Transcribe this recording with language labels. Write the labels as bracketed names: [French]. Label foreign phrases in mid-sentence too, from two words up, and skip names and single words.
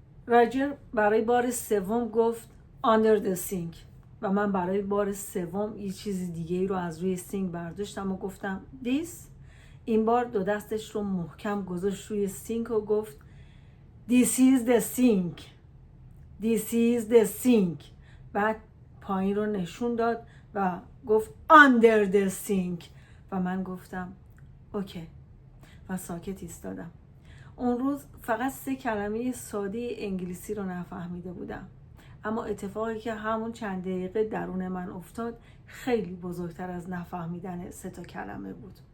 [Persian] راجر برای بار سوم گفت [English] under the sink [Persian] و من برای بار سوم یه چیز دیگه رو از روی سینک برداشتم و گفتم this. این بار دو دستش رو محکم گذاشت روی سینک و گفت [English] this is the sink. this is the sink. [Persian] بعد پایین رو نشون داد و گفت [English] under the sink [Persian] و من گفتم اوکی و ساکت ایستادم. اون روز فقط 3 کلمه ساده انگلیسی رو نفهمیده بودم، اما اتفاقی که همون چند دقیقه درون من افتاد خیلی بزرگتر از نفهمیدن 3 تا کلمه بود.